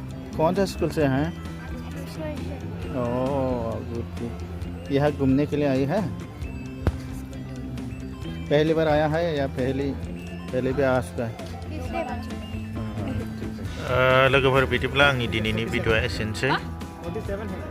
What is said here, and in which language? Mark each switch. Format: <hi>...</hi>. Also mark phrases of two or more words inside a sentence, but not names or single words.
<hi>कौन सा स्कूल से हैं?</hi> <en>oh good.</en> <hi>यहाँ घूमने के लिए आई है? पहली बार आया है या पहले भी आ चुका है?</hi> <brx>लोगोफोर बिदिब्ला आंनि दिनैनि भिडिअ'आ एसेनोसै।</brx>